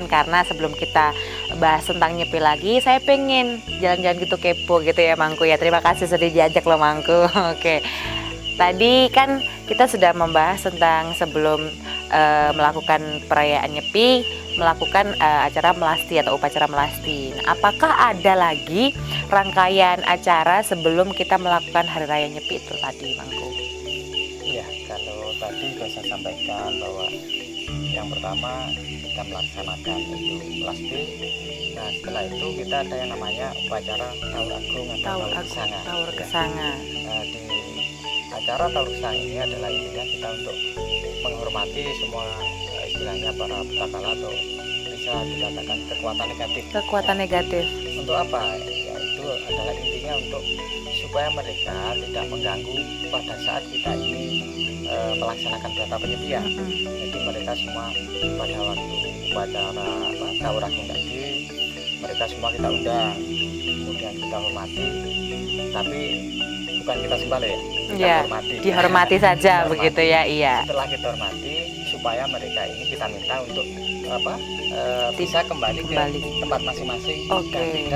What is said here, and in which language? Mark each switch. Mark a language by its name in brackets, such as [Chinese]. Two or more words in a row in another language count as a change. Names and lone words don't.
[Indonesian] Karena sebelum kita bahas tentang Nyepi lagi, saya pengen jalan-jalan gitu kepo gitu ya Mangku ya. Terima kasih sudah diajak loh Mangku. Oke. Tadi kan kita sudah membahas tentang sebelum melakukan perayaan Nyepi, melakukan acara melasti atau upacara melasti. Nah, apakah ada lagi rangkaian acara sebelum kita melakukan hari raya Nyepi itu tadi, Mangku? Iya, kalau tadi sudah saya sampaikan bahwa yang pertama kita melaksanakan itu melasti. Nah, setelah itu kita ada yang namanya upacara Taur Agung atau Taur Kesanga. Taur Kesanga. Nah, di acara Taur Kesanga ini adalah intinya kita untuk menghormati semua istilahnya para petaka atau bisa dikatakan kekuatan negatif. Kekuatan negatif. Untuk apa? Ya itu adalah intinya untuk supaya mereka tidak mengganggu pada saat kita ini melaksanakan berata penyepian. Jadi mereka semua pada waktu upacara Taur Agung tadi mereka semua kita undang, kemudian kita hormati, tapi bukan kita sembah ya, kita hormati. Dihormati saja begitu ya, iya. Setelah kita hormati, supaya mereka ini kita minta untuk bisa kembali ke tempat masing-masing dan tidak